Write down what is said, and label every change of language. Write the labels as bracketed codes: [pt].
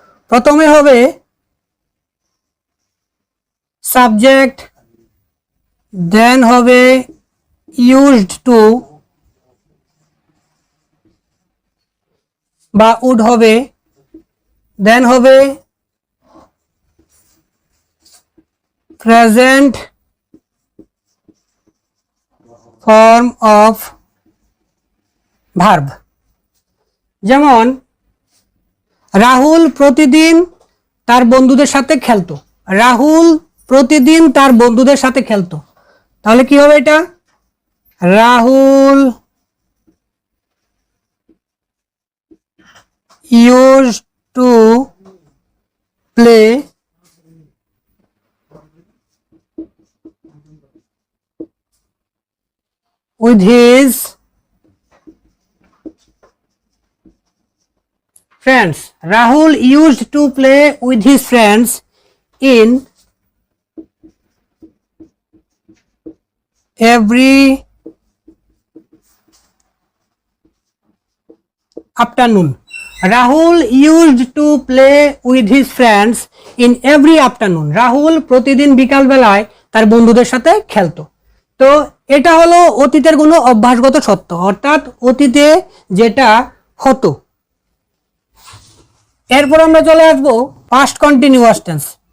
[bn] প্রথমে হবে সাবজেক্ট, দেন হবে ইউজড টু বা উড হবে, দেন হবে প্রেজেন্ট ফর্ম অফ ভার্ব। যেমন রাহুল প্রতিদিন তার বন্ধুদের সাথে খেলতো, রাহুল প্রতিদিন তার বন্ধুদের সাথে খেলতো। তাহলে কি হবে এটা? [en] Rahul used to play with his friends. Rahul used to play with his friends in every afternoon. Rahul used to play with his friends in every afternoon. [bn] Rahul প্রতিদিন বিকাল বেলায় তার বন্ধুদের সাথে খেলতো। তো এটা হলো অতীতের কোনো অভ্যাসগত সত্য, অর্থাৎ অতীতে যেটা হতো। এরপর আমরা চলে আসবো পাস্ট কন্টিনিউয়াস টেন্স।